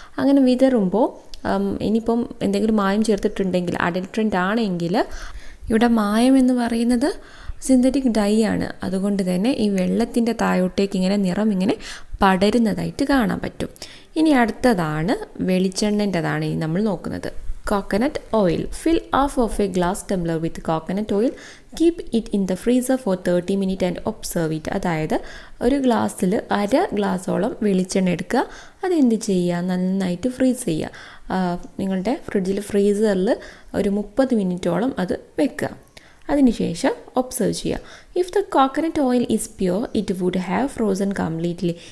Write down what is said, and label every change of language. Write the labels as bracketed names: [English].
[Malayalam] അങ്ങനെ വിതറുമ്പോൾ ഇനിയിപ്പം എന്തെങ്കിലും മായം ചേർത്തിട്ടുണ്ടെങ്കിൽ, അഡൾട്ടറൻ്റ് ആണെങ്കിൽ, ഇവിടെ മായം എന്ന് പറയുന്നത് സിന്തറ്റിക് ഡൈ ആണ്. അതുകൊണ്ട് തന്നെ ഈ വെള്ളത്തിൻ്റെ താഴോട്ടേക്ക് ഇങ്ങനെ നിറം ഇങ്ങനെ പടരുന്നതായിട്ട് കാണാൻ പറ്റും. ഇനി അടുത്തതാണ് വെളിച്ചെണ്ണൻ്റെതാണ് ഇനി നമ്മൾ നോക്കുന്നത്. [English] coconut oil. Fill half of a glass tumbler with coconut oil. Keep it in the freezer for 30 minutes and observe it. [Malayalam] അതായത് ഒരു ഗ്ലാസ്സിൽ അര ഗ്ലാസോളം വെളിച്ചെണ്ണ എടുക്കുക. അതെന്ത് ചെയ്യുക, നന്നായിട്ട് ഫ്രീസ് ചെയ്യുക. നിങ്ങളുടെ ഫ്രിഡ്ജിൽ ഫ്രീസറിൽ ഒരു 30 മിനിറ്റോളം അത് വെക്കുക. അതിനുശേഷം ഒബ്സർവ് ചെയ്യുക. [English] If the coconut oil is pure it would have frozen completely.